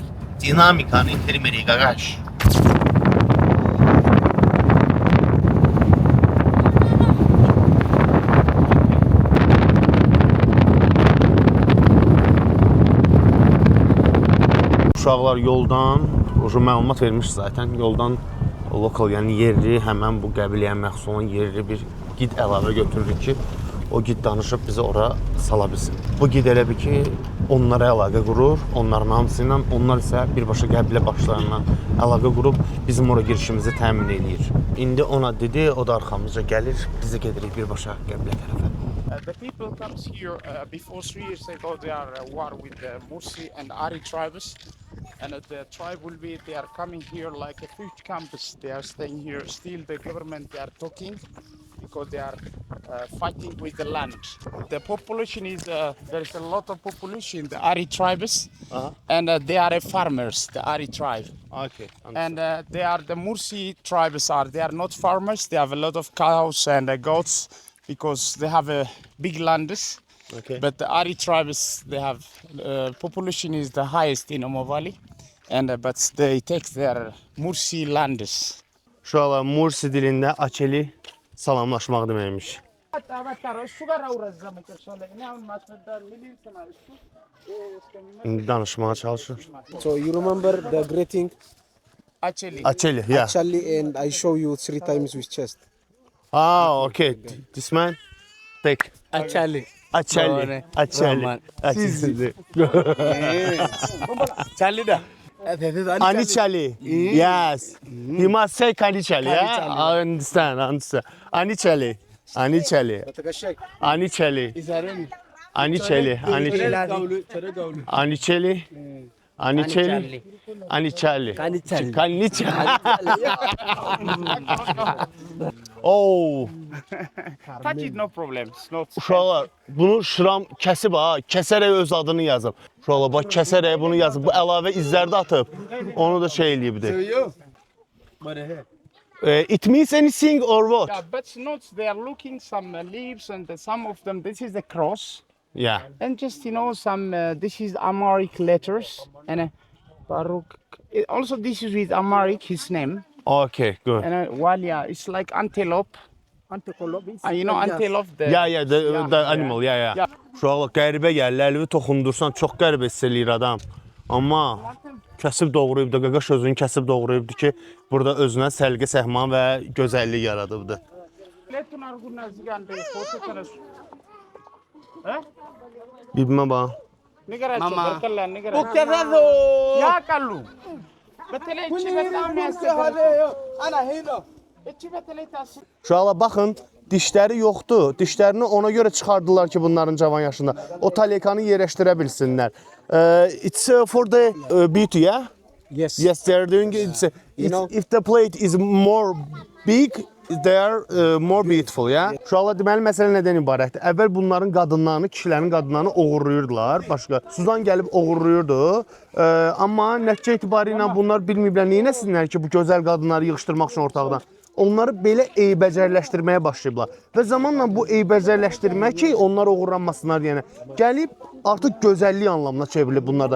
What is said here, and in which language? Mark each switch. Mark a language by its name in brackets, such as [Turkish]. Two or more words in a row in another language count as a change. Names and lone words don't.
[Azerbaijani] Dinamikanı itirmirik, qaqaş. Uşaqlar yoldan, məlumat vermiş zaten, yoldan lokal, yəni yerli, həmən bu qəbiləyə məxsus olan yerli bir gid əlavə götürürük ki, o gid danışıb bizi ora sala bilsin. Bu gid elə bir ki, onlara əlaqə qurur, onların hamısı ilə, onlar isə birbaşa qəbilə başlarından əlaqə qurub bizim ora girişimizi təmin edir. İndi ona dedi, o da arxamızca gəlir, biz də gedirik birbaşa qəbilə tərəfə. [English] The people comes here before 3 years ago. They are war with the Mursi and Ari tribes, and the tribe will be. They are coming here like a huge campus. They are staying here. Still, the government they are talking because they are fighting with the land. The population is there is a lot of population. The Ari tribes, and they are farmers. The Ari tribe. Okay. And they are the Mursi tribes are. They are not farmers. They have a lot of cows and goats. Because they have a big lands, Okay. but the Ari tribes they have population is the highest in Omo Valley, and but they take their Mursi lands. [Azerbaijani] Uşaqlar Mursi dilində Akeli salamlaşmaq deməkmiş. İndi danışmağa çalışır. [English] So you remember the greeting? Actually, Akeli, yeah. Actually, and I show you 3 times with chest. Ah, okay. This man? Take. [Mursi] Achali. Akeli. Akeli. Akeli. Chali da. Anichali. [English] Yes. You must say Kanichali, yeah? I understand. [Mursi] Anichali. Anichali. Anichali. Anichali. Anichali. Anichali. Anichali. Kanichali. [English] Oh. touch it, no problem. It's not. [Azerbaijani] Uşaqlar, bunu Şıram kəsib ha, kəsərək öz adını yazıb. Uşaqlar, bax kəsərək bunu yazıb. Bu əlavə izləri də atıb. Onu da şey eləyibdi. [English] It means anything or what? Yeah, but not. They are looking some leaves and some of them. This is the cross. Yeah. And just some this is Amharic letters and Baruch. Also, this is with Amharic his name Okay, good. and Walia. It's like antelope. You know antelope. The, Yeah, the animal, yeah. Yeah. [Azerbaijani] Uşaqlar, qəribə gəlir, əlvi toxundursan çox qəribə hiss eləyir adam. Amma kəsib doğrayıbdı, qaqaş özünü kəsib doğrayıbdı ki, burada özünə səlqə, səhman və gözəllik yaradıbdı. Bibimə bax. Nigara Mama. berkala nigara. Ukerazo. Ya kalu. Betele içi betele Ana hino. içi betele tas. Uşaqlar baxın, dişləri yoxdur. Dişlərini ona görə çıxardılar ki, bunların cavan yaşında o talekanı yerləşdirə bilsinlər. [English] It's for the beauty, yeah? Yes. Yes, they're doing it. You know- If the plate is more big, they are more beautiful, yeah? [Azerbaijani] Uşaqlar deməli məsələ nədən ibarətdir? Əvvəl bunların qadınlarını, kişilərin qadınlarını oğurlayırdılar. Başqa Suzan gəlib oğurlayırdı. Amma nəticə etibarı ilə bunlar bilməyiblər neynəsinlər ki, bu gözəl qadınları yığışdırmaq üçün ortaqdan. Onları belə eybəcərləşdirməyə başlayıblar. Və zamanla bu eybəcərləşdirmə ki, onlar oğurlanmasınlar deyənə gəlib artıq gözəllik anlamına çevrilib bunlarda.